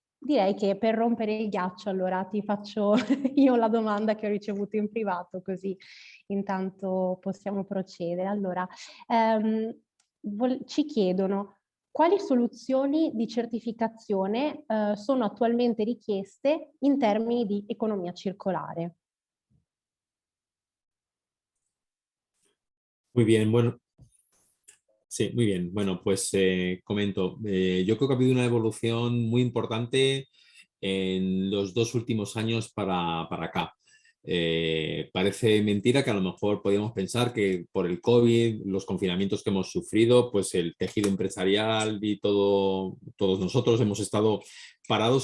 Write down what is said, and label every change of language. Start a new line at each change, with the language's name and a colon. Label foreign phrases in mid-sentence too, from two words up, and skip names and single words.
Italian: direi che per rompere il ghiaccio allora ti faccio io la domanda che ho ricevuto in privato, così intanto possiamo procedere. Allora, ci chiedono quali soluzioni di certificazione sono attualmente richieste in termini di economia circolare.
Spanish: Muy bien, bueno. Sí, muy bien. Bueno, pues comento. Yo creo que ha habido una evolución muy importante en los 2 últimos años para acá. Parece mentira que a lo mejor podíamos pensar que por el COVID, los confinamientos que hemos sufrido, pues el tejido empresarial y todos nosotros hemos estado parados.